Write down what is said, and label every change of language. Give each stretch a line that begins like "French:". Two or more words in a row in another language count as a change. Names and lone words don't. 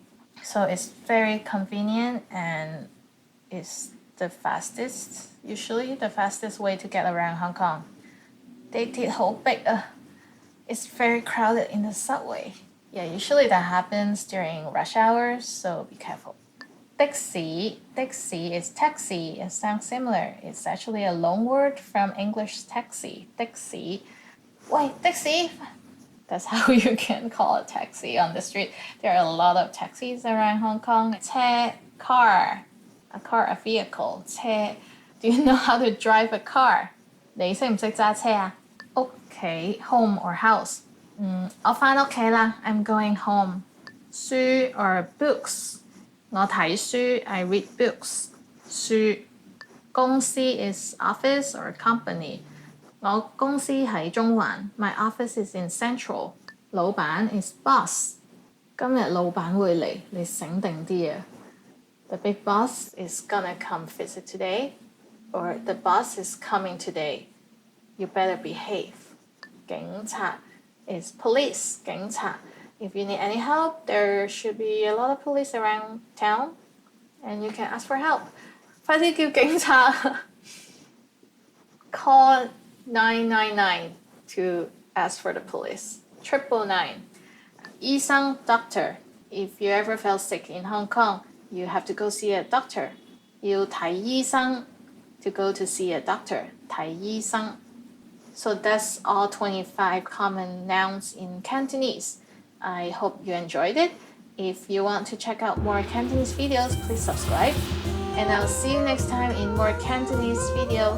English: So it's very convenient and it's the fastest, usually the fastest way to get around Hong Kong.
Cantonese: 地鐵好逼啊.
English: It's very crowded in the subway. Yeah, usually that happens during rush hours, so be careful. 的士 is taxi. It sounds similar. It's actually a loan word from English taxi. 的士. Wait, 的士? That's how you can call a taxi on the street. There are a lot of taxis around Hong Kong. 車 car, a vehicle. 車. Do you know how to drive a car?
Cantonese: 你識唔識揸車啊? 屋企
English: home or house.
Cantonese: 我返屋企啦.
English: I'm going home. 書 or books.
Cantonese: 我睇書
English: I read books.
Cantonese: 書.
English: 公司 is office or company.
Cantonese: 我公司喺中環.
English: My office is in Central. 老闆 is boss.
Cantonese: 今日老闆會嚟，你醒定啲啊.
English: The big boss is gonna come visit today, or the boss is coming today. You better behave. 警察 is police. 警察 If you need any help, there should be a lot of police around town, and you can ask for help.
Cantonese: 快啲叫警察
English: Call 999 to ask for the police. 999. 醫生 doctor. If you ever fell sick in Hong Kong, you have to go see a doctor.
Cantonese: 要睇醫生
English: to go to see a doctor.
Cantonese: 睇醫生.
English: So that's all 25 common nouns in Cantonese. I hope you enjoyed it. If you want to check out more Cantonese videos, please subscribe. And I'll see you next time in more Cantonese videos.